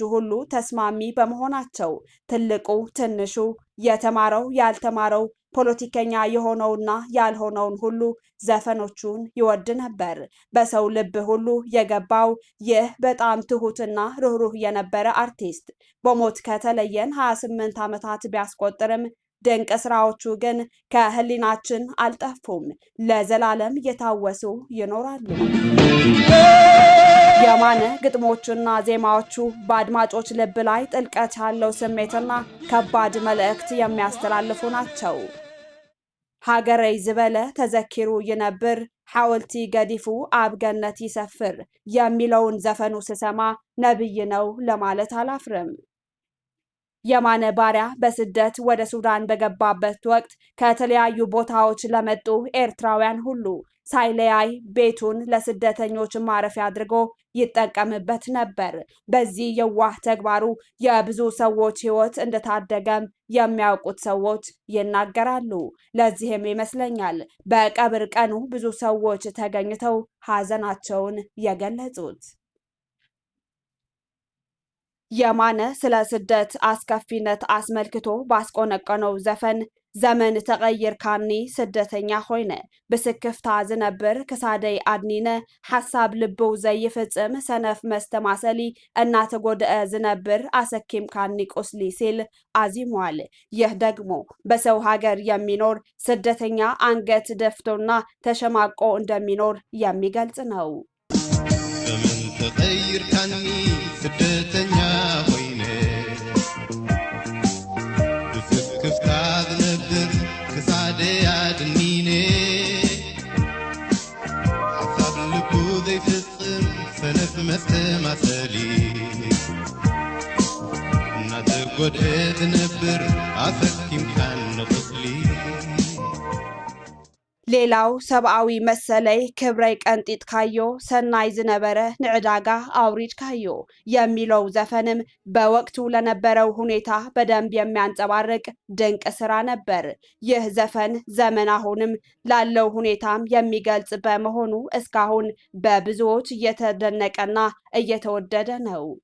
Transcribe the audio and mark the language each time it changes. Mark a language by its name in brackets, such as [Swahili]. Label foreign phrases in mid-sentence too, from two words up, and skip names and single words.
[Amharic] ሁሉ ተስማሚ በመሆናቸው ትልቁ ትንሹ፣ የተማረው ያልተማረው፣ ፖለቲከኛ የሆነውና ያልሆነውን ሁሉ ዘፈኖቹን ይወድ ነበር። በሰው ልብ ሁሉ የገባው ይህ በጣም ትሁትና ርህሩህ የነበረ አርቲስት በሞት ከተለየን 28 ዓመታት ቢያስቆጥርም ድንቅ ስራዎቹ ግን ከህሊናችን አልጠፉም፣ ለዘላለም እየታወሱ ይኖራሉ። የማነ ግጥሞቹና ዜማዎቹ በአድማጮች ልብ ላይ ጥልቀት ያለው ስሜትና ከባድ መልእክት የሚያስተላልፉ ናቸው። [Tigrinya] ሀገረይ ዝበለ ተዘኪሩ ይነብር ሐውልቲ ገዲፉ አብ ገነት ይሰፍር [Amharic] የሚለውን ዘፈኑ ስሰማ ነብይ ነው ለማለት አላፍርም። የማነ ባሪያ በስደት ወደ ሱዳን በገባበት ወቅት ከተለያዩ ቦታዎች ለመጡ ኤርትራውያን ሁሉ ሳይለያይ ቤቱን ለስደተኞች ማረፊያ አድርጎ ይጠቀምበት ነበር። በዚህ የዋህ ተግባሩ የብዙ ሰዎች ሕይወት እንደታደገም የሚያውቁት ሰዎች ይናገራሉ። ለዚህም ይመስለኛል በቀብር ቀኑ ብዙ ሰዎች ተገኝተው ሐዘናቸውን የገለጹት። የማነ ስለ ስደት አስከፊነት አስመልክቶ ባስቆነቀነው ዘፈን [Tigrinya] ዘመን ተቀይር ካኒ ስደተኛ ሆይነ ብስክፍታ ዝነብር ክሳደይ አድኒነ ሐሳብ ልብው ዘይፍጽም ሰነፍ መስተማሰሊ እናተጎደአ ዝነብር አሰኪም ካኒ ቁስሊ [Amharic] ሲል አዚሟል። ይህ ደግሞ በሰው ሀገር የሚኖር ስደተኛ አንገት ደፍቶና ተሸማቆ እንደሚኖር የሚገልጽ ነው። [Tigrinya] ዘመን ተቀይር ካኒ ስደተኛ ሆይነ ብስክፍታ ዝነብር ክሳደይ አድኒነ ሐሳብ ልቡ ዘይፍጽም ሰነፍ መስተማሰሊ እናተጎድአ ዝነብር አሰኪምካን ቁስሊ። [Amharic] ሌላው [Tigrinya] ሰብአዊ መሰለይ ክብረይ ቀንጢጥ ካዮ ሰናይ ዝነበረ ንዕዳጋ አውሪድ ካዮ [Amharic] የሚለው ዘፈንም በወቅቱ ለነበረው ሁኔታ በደንብ የሚያንጸባርቅ ድንቅ ስራ ነበር። ይህ ዘፈን ዘመን አሁንም ላለው ሁኔታም የሚገልጽ በመሆኑ እስካሁን በብዙዎች እየተደነቀና እየተወደደ ነው።